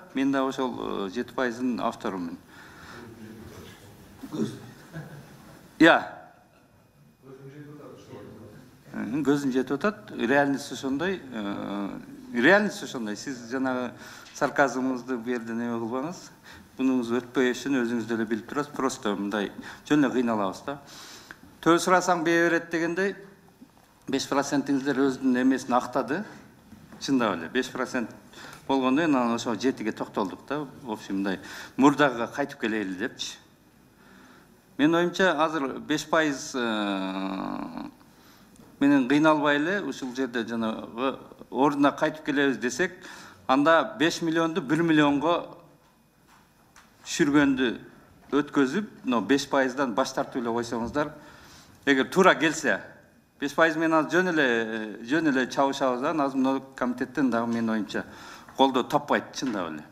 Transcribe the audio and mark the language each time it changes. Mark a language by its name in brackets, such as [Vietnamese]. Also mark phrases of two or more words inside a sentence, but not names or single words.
[Kyrgyz] Мен да ошол 7%-ын авторумун. Көзүн жетип атат. Реальность ошондой. Реальность ошондой. Сиз жанагы сарказмыңызды бу жерде неме кылбаңыз. Бунуңуз өтпөй үчүн өзүңүз да билип турасыз. Просто мындай жөнүнө кыйналабыз да. Төө сурасаң бее берет дегендей 5%-иңиздер өзүнүн эмесин актады. Чындап эле 5% болгондо анан ошо 7-ге токтолдук да. [Russian] В общем, [Kyrgyz] мындай мурдага кайтып келели депчи. Менин оюмча азыр 5% менен кыйналбай эле ушул жерде жанагы ордуна кайтып келебиз десек, анда 5 миллионду 1 миллионго түшүргөндү өткөзүп, 5%-дан баш тартып эле койсоңуздар, эгер туура келсе, 5% менен азыр жөн эле чабышабыз да, азыр комитеттен дагы менин оюмча колдоо таппайт, чындап эле.